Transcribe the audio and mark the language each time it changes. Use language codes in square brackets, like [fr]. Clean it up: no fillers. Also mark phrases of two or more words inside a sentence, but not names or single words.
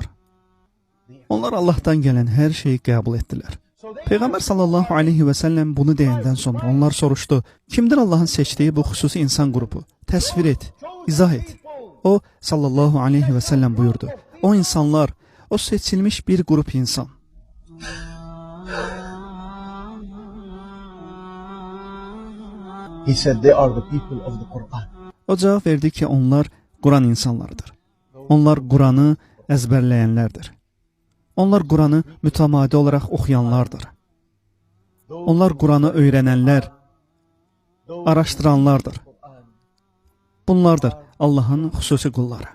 [az] Onlar Allahdan gələn hər şeyi qəbul etdilər. Peyğəmbər [ar] صلى الله عليه وسلم [az] bunu deyəndən sonra onlar soruşdu, kimdir Allahın seçdiyi bu xüsusi insan qrupu? Təsvir et, izah et. O [ar] صلى الله عليه وسلم [az] buyurdu. O insanlar, o seçilmiş bir grup insan. [en] He said they are the people of the Quran. [az] O cavab verdi ki onlar Quran insanlarıdır. Onlar Quranı əzbərləyənlərdir. Onlar Quranı mütəmadi olaraq oxuyanlardır. Onlar Quranı öyrənənlər, araşdıranlardır. Bunlardır Allahın xüsusi qulları.